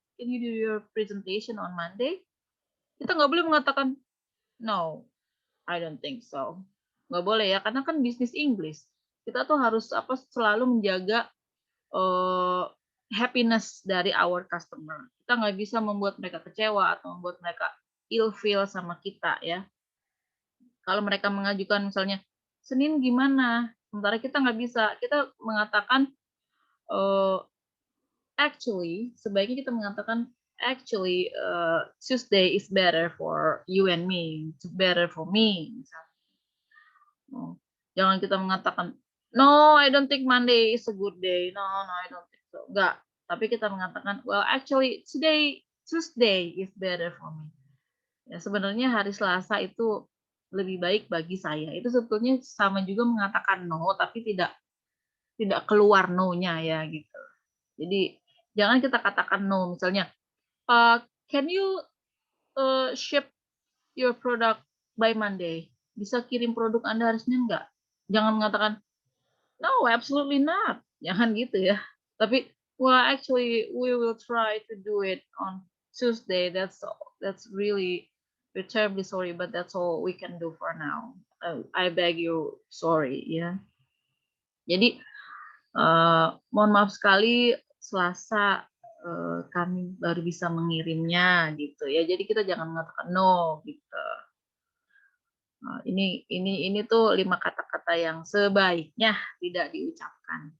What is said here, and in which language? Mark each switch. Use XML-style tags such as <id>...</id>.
<en>Can you do your presentation on Monday?"</en> <id>Kita nggak boleh mengatakan,</id> <en>"No, I don't think so."</en> <id>Nggak boleh ya, karena kan bisnis Inggris. Kita tuh harus selalu menjaga happiness dari</id> <en>our customer.</en> <id>Kita nggak bisa membuat mereka kecewa atau membuat mereka</id> <en>ill feel</en> <id>sama kita ya. Kalau mereka mengajukan misalnya, Senin gimana? Sementara kita nggak bisa, kita mengatakan</id> <en>actually, sebaiknya kita mengatakan actually Tuesday is better for you and me, it's better for me.</en> <id>Jangan kita mengatakan</id> <en>no, I don't think Monday is a good day. No, I don't think so.</en> <id>Enggak. Tapi kita mengatakan</id> <en>well actually Tuesday is better for me.</en> <id>Ya, sebenarnya hari Selasa itu lebih baik bagi saya. Itu sebetulnya sama juga mengatakan no, tapi tidak keluar no-nya ya gitu. Jadi jangan kita katakan no.</id> <en>Misalnya, can you ship your product by Monday?</en> <id>Bisa kirim produk Anda hari Senin nggak? Jangan mengatakan</id> <en>no, absolutely not.</en> <id>Jangan gitu ya. Tapi</id> <en>well, actually we will try to do it on Tuesday. That's really, we're terribly sorry, but that's all we can do for now. I beg you sorry ya.</en> <id>Jadi mohon maaf sekali Selasa kami baru bisa mengirimnya gitu ya. Jadi kita jangan mengatakan no gitu. Ini tuh 5 kata-kata yang sebaiknya tidak diucapkan.</id>